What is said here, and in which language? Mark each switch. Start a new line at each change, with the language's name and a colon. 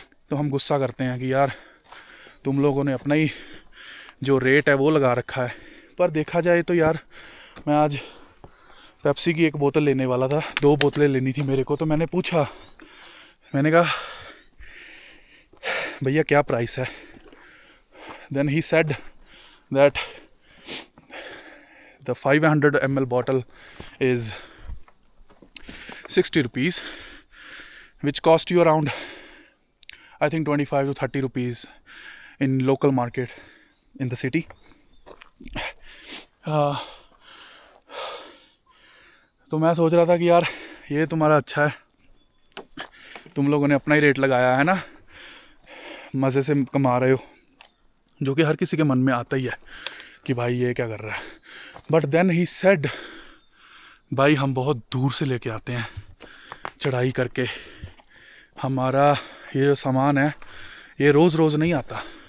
Hindi: तो हम गुस्सा करते हैं कि यार तुम लोगों ने अपना ही जो रेट है वो लगा रखा है। पर देखा जाए तो यार मैं आज पेप्सी की 1 बोतल लेने वाला था, 2 बोतलें लेनी थी मेरे को। तो मैंने पूछा, मैंने कहा भैया क्या प्राइस है।
English: Then he said that the 500 ml bottle is 60 rupees, which cost you around I think 25 to 30 rupees in local market in the city.
Hindi: तो मैं सोच रहा था कि यार ये तुम्हारा अच्छा है, तुम लोगों ने अपना ही रेट लगाया है ना, मज़े से कमा रहे हो, जो कि हर किसी के मन में आता ही है कि भाई ये क्या कर रहा है.
English: but then he said,
Hindi: भाई हम बहुत दूर से लेके आते हैं चढ़ाई करके, हमारा ये जो सामान है ये रोज़ रोज़ नहीं आता.